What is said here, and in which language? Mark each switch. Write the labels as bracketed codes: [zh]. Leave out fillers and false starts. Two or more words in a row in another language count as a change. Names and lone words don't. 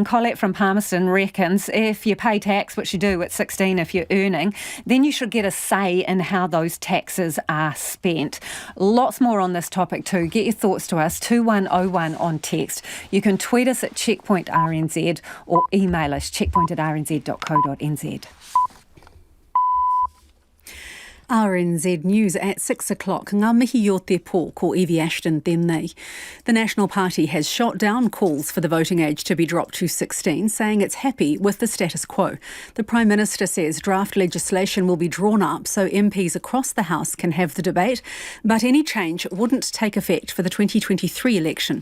[en] Colette from Palmerston reckons if you pay tax, which you do at 16 if you're earning, then you should get a say in how those taxes are spent. Lots more on this topic too. Get your thoughts to us, 2101 on text. You can tweet us at checkpointrnz or email us checkpoint@rnz.co.nz. RNZ News at 6 o'clock. [mi] Ngā mihi o te pō ko Evie Ashton tēnei. [en] The National Party has shot down calls for the voting age to be dropped to 16, saying it's happy with the status quo. The Prime Minister says draft legislation will be drawn up so MPs across the House can have the debate, but any change wouldn't take effect for the 2023 election.